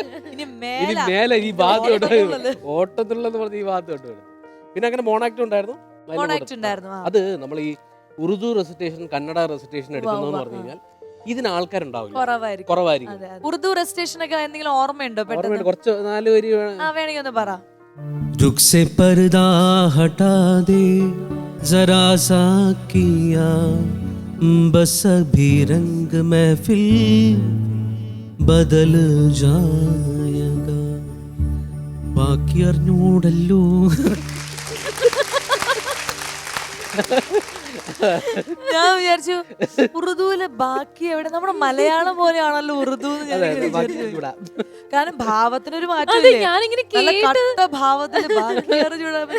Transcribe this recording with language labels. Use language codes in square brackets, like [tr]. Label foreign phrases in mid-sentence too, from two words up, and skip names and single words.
[ml] ഇനി മേലെ ഈ ഭാഗത്തോട്ട് ഓട്ടത്തുള്ളെന്ന് പറഞ്ഞ ഈ ഭാഗത്തോട്ട്. പിന്നെ അങ്ങനെ മോണാക്ട് ഉണ്ടായിരുന്നു. അത് നമ്മൾ ഈ ഉറുദു റെസിറ്റേഷൻ, കന്നഡ റെസിറ്റേഷൻ എടുക്കുന്നതെന്ന് പറഞ്ഞു കഴിഞ്ഞാൽ ഇതിന് ആൾക്കാരുണ്ടാവില്ല, കുറവായിരിക്കും. ഉറുദു റെസിറ്റേഷൻ ഒക്കെ എന്തെങ്കിലും ഓർമ്മയുണ്ടോ? കുറച്ച് 4 വരി വേണമെങ്കിൽ ഒന്ന് പറ. [hi] रुख से पर्दा हटा दे जरा सा किया बस अभी रंग महफिल बदल जाएगा बाकी അറിഞ്ഞൂടല്ലോ. [ml] ഞാൻ വിചാരിച്ചു ഉറുദുവിലെ ബാക്കി എവിടെ, നമ്മുടെ മലയാളം പോലെയാണല്ലോ ഉറുദു. കാരണം ഭാവത്തിനൊരു മാറ്റം, ഭാവത്തിന് ബാക്കി അറിഞ്ഞൂടാ.